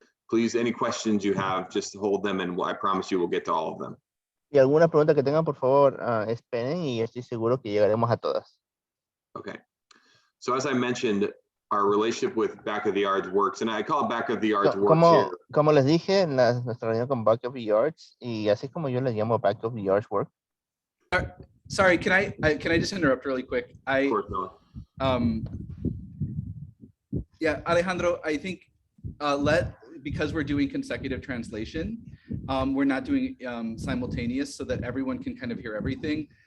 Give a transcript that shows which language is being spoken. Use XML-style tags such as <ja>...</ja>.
<en>Please, any questions you have, just hold them, and I promise you we'll get to all of them.</en> <es>Y alguna pregunta que tengan, por favor, esperen y estoy seguro que llegaremos a todas.</es> <en>Okay. So as I mentioned, our relationship with Back of the Yards Works, and I call it Back of the Yards Works.</en> <es>Como les dije, nuestra reunión con Back of the Yards, y así como yo les llamo Back of the Yards Work.</es> <en>Sorry, can I just interrupt really quick? Of course not. Yeah, Alejandro, I think because we're doing consecutive translation, we're not doing simultaneous so that everyone can kind of hear everything.</en>